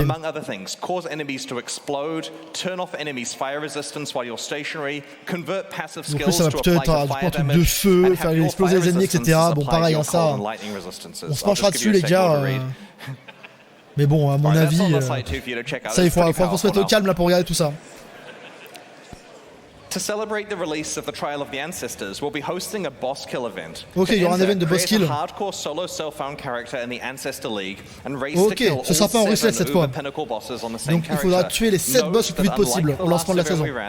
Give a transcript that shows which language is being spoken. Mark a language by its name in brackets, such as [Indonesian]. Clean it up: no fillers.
[French] Donc plus, ça va plutôt être un truc de feu, faire exploser les ennemis, etc. Bon, pareil, hein, ça, on se penchera dessus, les gars. Mais bon, à mon avis, ça, il faudra qu'on se mette au calme là pour regarder tout ça. [English] To celebrate the release of the Trial of the Ancestors, we'll be hosting a boss kill event. [French] Ok, il y aura un event de boss kill. [English] Hardcore solo self-found character in the Ancestor League and race to ok, kill [French] ce sera pas en rushless cette fois. Donc il faudra tuer les 7 boss le plus vite possible au lancement de la saison.